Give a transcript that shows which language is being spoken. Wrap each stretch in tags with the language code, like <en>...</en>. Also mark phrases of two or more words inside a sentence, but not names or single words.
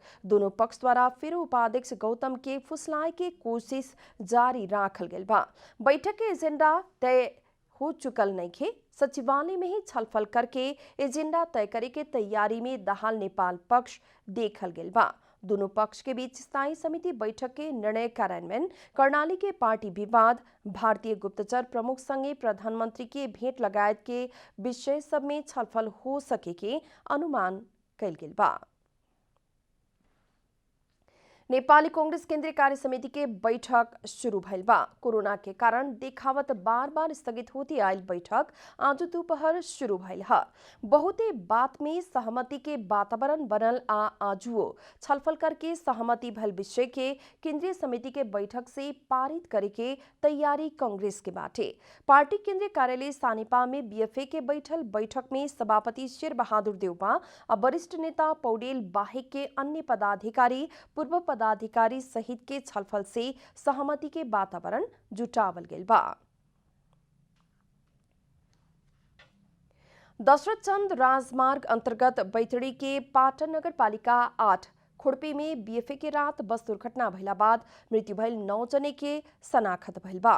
<bho>दोनों पक्ष द्वारा फिर उपाध्यक्ष गौतम के फुसलाए के कोशिश जारी राखल गेल बा। बैठक के एजेंडा तय हो चुकल नइखे। सचिवालय में ही छलफल करके एजेंडा तय करे के तैयारी में दहाल नेपाल पक्ष देखल गेल बा। दोनों पक्ष के बीच स्थायी समिति बैठक के निर्णय कार्यान्वयन कर्णाली के पार्टी विवाद, भारतीय गुप्तचर प्रमुख संगे प्रधानमंत्री के भेंट लगायत के विषय सब में छलफल हो सके के अनुमान कैल गेल बा। नेपाली कांग्रेस केंद्रीय कार्य समिति के बैठक शुरू भइल बा। कोरोना के कारण देखावत बार बार स्थगित होती आयल बैठक आज दोपहर शुरू भइल ह। बहुते बात में सहमति के वातावरण बनल आ आजुओ छलफल करके सहमति भइल विषय के केंद्रीय समिति के बैठक से पारित करे के तैयारी कांग्रेस के बाटे। पार्टी केंद्रीय कार्यालय सानिपा में बीएफए के बैठल बैठक में सभापति शेर बहादुर देउपा और वरिष्ठ नेता पौडेल बाहेक के अन्य पदाधिकारी पूर्व पदाधिकारी सहित के छलफल से सहमति के वातावरण जुटावल गेल बा। दशरथ चंद राजमार्ग अंतर्गत बैतडी के पाटन नगर पालिका 8 खुड़पी में बीएफए के रात बस दुर्घटना भइला बाद मृत्यु भइल 9 जने के शनाखत भइल बा।</bho>